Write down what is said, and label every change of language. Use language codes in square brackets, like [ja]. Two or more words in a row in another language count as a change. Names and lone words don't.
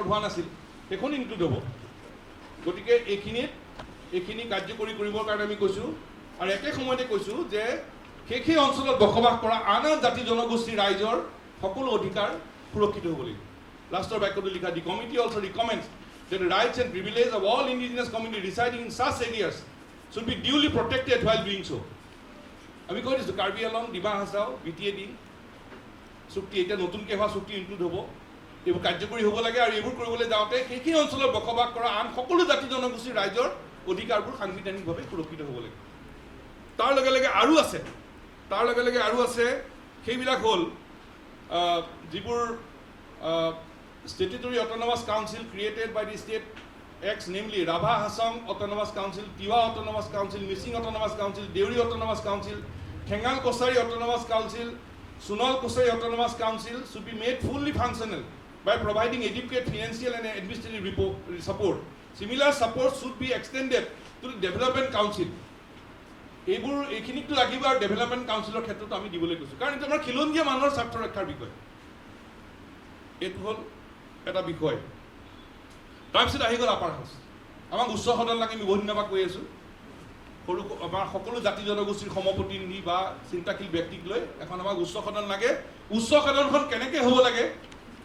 [as] হোৱা নাছিল সেইখন ইনক্লুড হ'ব গতিকে এইখিনি কাৰ্যকৰী কৰিবৰ কাৰণে আমি কৈছোঁ আৰু একে সময়তে কৈছোঁ যে সেই অঞ্চলত বসবাস কৰা আন জাতি জনগোষ্ঠীৰ ৰাইজৰ সকলো অধিকাৰ সুৰক্ষিত হ'ব লাগিব লাষ্টৰ বাক্যটো লিখা [en] the committee also recommends that the rights and privileges of all indigenous communities residing in such areas should be duly protected while doing so. [as] আমি কৈ দিছোঁ কাৰ্বি আংলং ডিমা হাছাও VTAD চুক্তি এতিয়া নতুনকৈ হোৱা চুক্তি ইনক্লুড হ'ব এইবোৰ কাৰ্যকৰী হ'ব লাগে আৰু এইবোৰ কৰিবলৈ যাওঁতে সেই অঞ্চলত বসবাস কৰা আন সকলো জাতি জনগোষ্ঠীৰ ৰাইজৰ অধিকাৰবোৰ সাংবিধানিকভাৱে সুৰক্ষিত হ'ব লাগে তাৰ লগে লগে আৰু আছে সেইবিলাক হ'ল যিবোৰ [en] statutory autonomous council created by the state acts, namely Rabha Hassan Autonomous Council, Tiwa Autonomous Council, Missing Autonomous Council, Deuri Autonomous Council, Khengal Kosari Autonomous Council, Sunal Kosari Autonomous Council should be made fully functional by providing adequate financial and administrative support. Similar support should be extended to the Development Council. [as] এইখিনিকটো লাগিব আৰু ডেভেলপমেণ্ট কাউন্সিলৰ ক্ষেত্ৰত আমি দিবলৈ কৈছোঁ কাৰণ এইটো আমাৰ খিলঞ্জীয়া মানুহৰ স্বাৰ্থ ৰক্ষাৰ বিষয় এইটো হ'ল এটা বিষয় তাৰপিছত আহি গ'ল [en] upper house [as] আমাক উচ্চ সদন লাগে আমি বহু দিনৰ পৰা কৈ আছোঁ সৰু আমাৰ সকলো জাতি জনগোষ্ঠীৰ সমপ্ৰতিনিধি বা চিন্তাশীল ব্যক্তিক লৈ এখন আমাক উচ্চ সদন লাগে উচ্চ সদনখন কেনেকৈ হ'ব লাগে